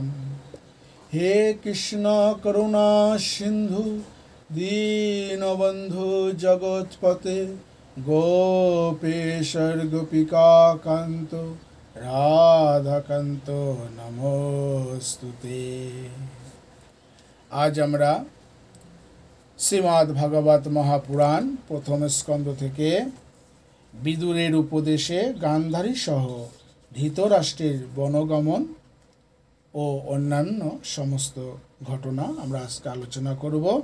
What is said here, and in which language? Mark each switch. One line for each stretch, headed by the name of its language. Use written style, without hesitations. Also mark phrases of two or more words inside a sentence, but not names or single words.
Sanskrit: हे कृष्ण करुणा सिंधु दीनबंधु जगत्पते गोपेश्वर गोपिका कांत राधाकांत नमोस्तुते।
Bangla: आज আমরা শ্রীমদ্ ভাগবত মহাপুরাণ প্রথম স্কন্ধ থেকে বিদুরের উপদেশে গান্ধারী সহ ধৃতরাষ্ট্রের বনগমন ও অন্যান্য সমস্ত ঘটনা আমরা আজকে আলোচনা করব।